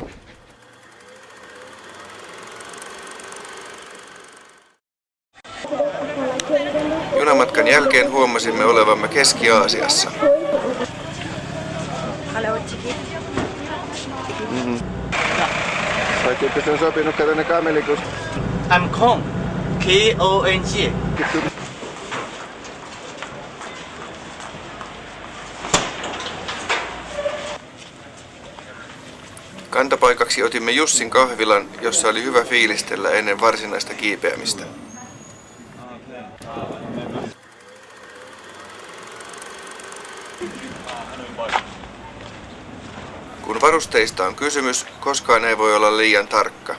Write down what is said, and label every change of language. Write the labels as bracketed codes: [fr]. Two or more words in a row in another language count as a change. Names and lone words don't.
[fi] Junamatkan jälkeen huomasimme olevamme Keski-Aasiassa. Vaikka se on sopinut, kato ne kamelikus. [en] I'm Kong. K-O-N-G. [fi] Kantapaikaksi otimme Jussin kahvilan, jossa oli hyvä fiilistellä ennen varsinaista kiipeämistä. Kun varusteista on kysymys, koskaan ei voi olla liian tarkka.